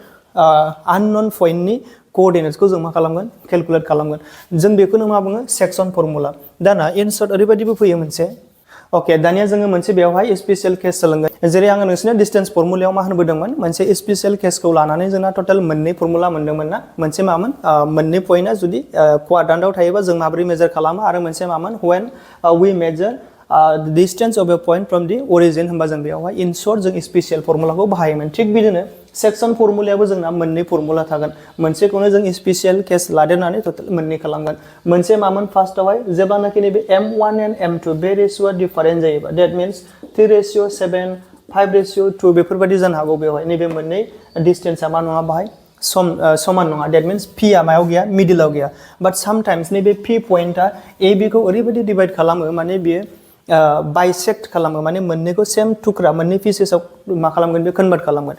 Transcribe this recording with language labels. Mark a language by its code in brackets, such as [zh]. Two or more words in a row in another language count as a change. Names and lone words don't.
[brx] अननोन पॉइंटनि कोअर्डिनेट्सखौ जों मा खालामगोन कैलकुलेट खालामगोन जों बेखौनो मा बुङो [en] section formula [brx] दाना इनसर्ट ओरैबायदिबो फैयो मोनसे ओके दानिया जोङो मोनसे बेयावहाय [en] special case [brx] सोलोंगोन जेरै आङो नोंसोरनो [en] distance formula [brx] मा होनबोदोंमोन मोनसे [en] special case [brx] लानानै जोंना टोटल मोननै फर्मुला मोनदोंमोन ना मोनसे मामोन मोननै पॉइंटआ जुदि क्वाड्रान्टआव थायोबा जों माबोरै मेजर खालामो आरो मोनसे मामोन [en] when we measure the distance of a point from the origin [brx] होनबा जों बेयावहाय [en] in short [brx] जों [en] special formula [brx] बाहायोमोन थिग बिदिनो [en] section formula [brx] जोंना मोननै फर्मुला थागोन मोनसेखौनो जों [en] special case [brx] लादेरनानै टोटल मोननै खालामगोन मोनसे मामोन फार्स्टआवहाय जेब्लानाखि नैबे m1 and m2 बे रेशियोआ डिफारेंट जायोबा [en] that means [brx] 3:7 5:2 बेफोरबायदि जानो हागौ बेवहाय नैबे मोननै डिस्टेंसआ मा नङा बाहाय समान नङा [en] that means [brx] p आ मायाव गैया मिडलआव गैया [en] but sometimes [brx] नैबे p पॉइंटआ ab खौ ओरैबायदि डिवाइड खालामो माने बियो बाइसेक्ट खालामो माने मोननैखौ सेम टुक्रा मोननै पिसेसआव मा खालामगोन बे कन्वर्ट खालामगोन